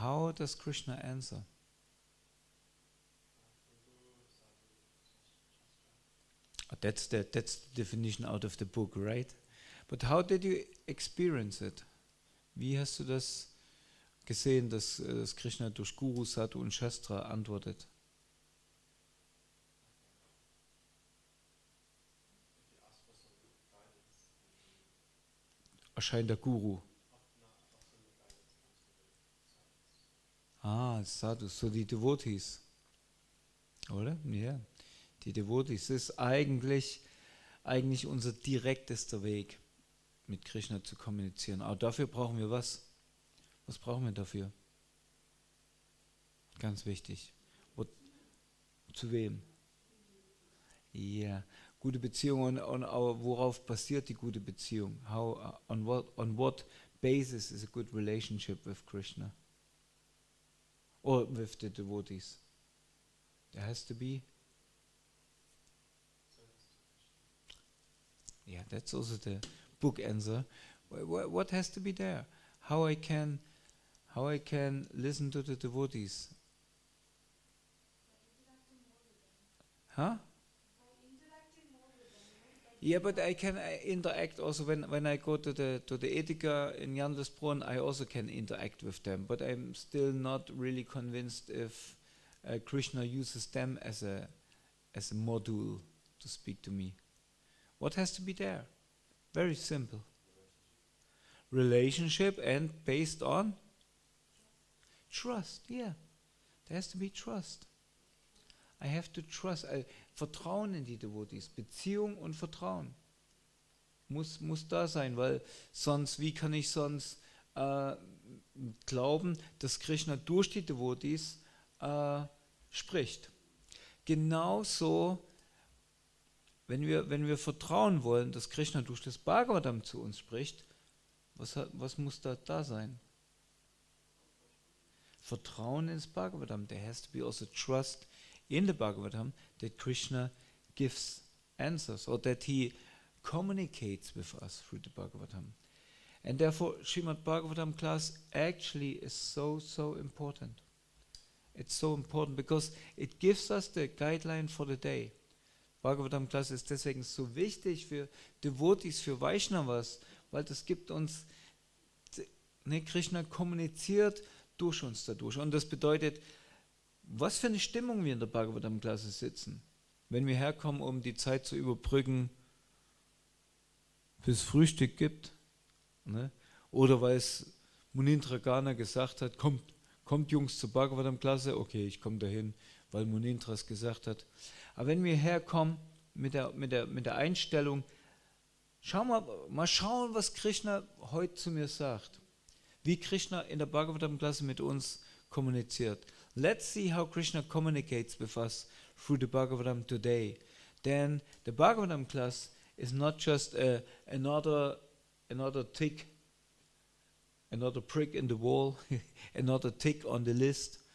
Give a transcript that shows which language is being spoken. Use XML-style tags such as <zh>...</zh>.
<en>How does Krishna answer? That's the definition out of the book, right? But how did you experience it?</en> <de>Wie hast du das gesehen, dass Krishna durch Guru, Sadhu und Shastra antwortet? Erscheint der Guru. Sadhu, so die Devotees. Oder? Ja. Die Devotees ist eigentlich unser direktester Weg, mit Krishna zu kommunizieren. Aber dafür brauchen wir was? Was brauchen wir dafür? Ganz wichtig. Zu wem? Ja, gute Beziehung und worauf basiert die gute Beziehung?</de> <en>On what basis is a good relationship with Krishna? Or with the devotees? There has to be Yeah, that's also the book answer. What has to be there? How I can listen to the devotees? Huh? Yeah, but I can interact also when I go to the Etika in Jandelsbrunn. I also can interact with them, but I'm still not really convinced if Krishna uses them as a module to speak to me. What has to be there? Very simple. Relationship and based on trust. Yeah, there has to be trust. I have to trust.</en> <de>Vertrauen in die Devotees. Beziehung und Vertrauen muss da sein, weil wie kann ich sonst glauben, dass Krishna durch die Devotees spricht? Genauso, wenn wir vertrauen wollen, dass Krishna durch das Bhagavatam zu uns spricht, was muss da sein? Vertrauen ins Bhagavatam.</de> <en>There has to be also trust in the Bhagavatam that Krishna gives answers or that he communicates with us through the Bhagavatam. And therefore, Srimad Bhagavatam class actually is so important. It's so important because it gives us the guideline for the day.</en> <de>Bhagavatam class ist deswegen so wichtig für Devotees, für Vaishnavas, weil das gibt uns, Krishna kommuniziert durch uns dadurch. Und das bedeutet, was für eine Stimmung wir in der Bhagavatam-Klasse sitzen. Wenn wir herkommen, um die Zeit zu überbrücken, bis es Frühstück gibt, ne? Oder weil es Munindra Gana gesagt hat, kommt Jungs zur Bhagavatam-Klasse, okay, ich komme dahin, weil Munindra es gesagt hat. Aber wenn wir herkommen mit der Einstellung, mal schauen, was Krishna heute zu mir sagt. Wie Krishna in der Bhagavatam-Klasse mit uns kommuniziert.</de> <en>Let's see how Krishna communicates with us through the Bhagavatam today. Then the Bhagavatam class is not just another tick, another prick in the wall, another tick on the list.</en>